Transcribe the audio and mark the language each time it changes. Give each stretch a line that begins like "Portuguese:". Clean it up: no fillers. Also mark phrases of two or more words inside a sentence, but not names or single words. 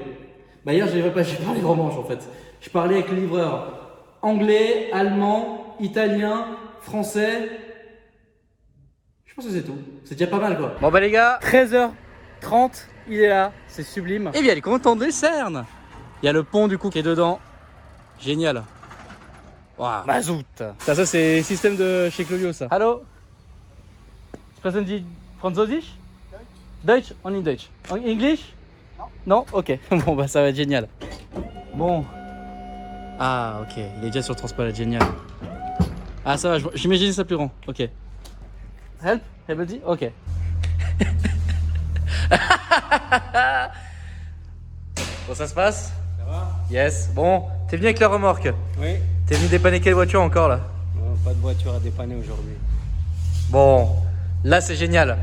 French: Bah hier j'ai parlé romanche en fait. Je parlais avec le livreur anglais, allemand, italien, français. Je pense que c'est tout. C'est déjà pas mal quoi. Bon bah les gars, 13h30, il est là, c'est sublime. Et bien il est content de Lucerne. Il y a le pont du coup qui est dedans. Génial. Waouh. Mazout. Ça c'est système de chez Claudio ça.
German: Hallo. Sprechen Sie Französisch? Deutsch? Only Deutsch.
French: En English? Non. Non? Ok. Bon bah ça va être génial. Bon. Ah ok, il est déjà sur Transpalette, génial. Ah ça va, j'imagine ça plus grand.
English: Ok. Help? Everybody?
French: Ok. Bon ça se passe? Ça va? Yes. Bon, t'es venu avec la remorque? Oui. T'es venu dépanner quelle voiture encore là? Non, pas de voiture à dépanner aujourd'hui. Bon, là c'est génial.